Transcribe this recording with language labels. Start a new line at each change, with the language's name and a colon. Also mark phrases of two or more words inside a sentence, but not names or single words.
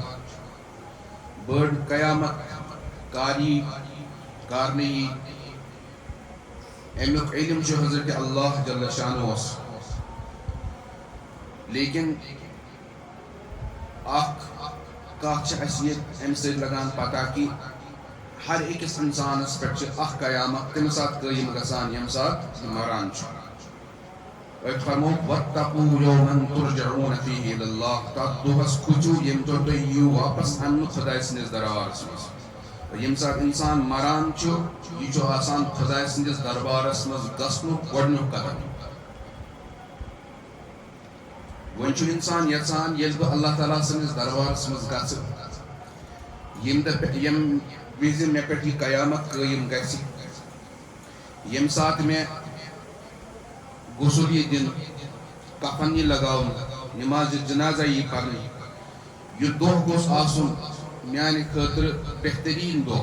Kashmiri: بٔڑ قیامت کاری کارنہٕ یی امیُک علم چھُ حضرت اللہ جل شانہس لیکن اکھ کتھ چھِ اسہِ ییٚتہِ امہِ سۭتۍ لگان پتہ کہِ ہر أکِس انسانس پٮ۪ٹھ چھِ اکھ قیامت تمہِ ساتہٕ قٲیِم گژھان ییٚمہِ ساتہٕ یہِ مران چھُ. أتۍ فرمو
Arabic: واتقوا یوماً ترجعون فیہ الی اللہ
Kashmiri: تتھ دۄہس کھوٗژِو ییٚمہِ دۄہ تُہۍ یِیِو واپس اننہٕ خۄداے سٕنٛدِس دربارس منٛز. ییٚمہِ ساتہٕ انسان مران چھُ یہِ چھُ آسان خۄداے سٕنٛدِس دربارس منٛز گژھنُک گۄڈنیُک قدم. وۄنۍ چھُ انسان یژھان ییٚلہِ بہٕ اللہ تعالیٰ سٕنٛدِس دربارس منٛز گژھٕ ییٚمہِ وِزِ مےٚ پٮ۪ٹھ یہِ قیامت قٲیِم گژھِ ییٚمہِ ساتہٕ مےٚ غسل یی دِنہٕ کفن یی لگاونہٕ نمازِ جنازہ یی پرنہٕ یہِ دۄہ گوٚژھ آسُن میانہِ خٲطرٕ بہتریٖن دۄہ.